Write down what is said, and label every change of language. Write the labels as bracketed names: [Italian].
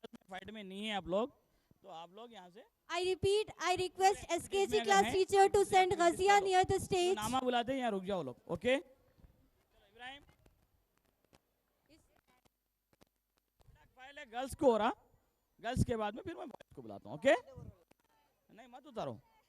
[Hindi] Fight में नहीं है आप लोग तो आप लोग यहाँ से [English] I repeat, I request SKG class teacher to send Ghazia near the stage. [Hindi] नामा बुलाते हैं यहाँ रुक जाओ लोग ओके इब्राहिम पहले गर्ल्स को हो रहा गर्ल्स के बाद में फिर मैं बॉयज को बुलाता हूँ ओके नहीं मत उतारो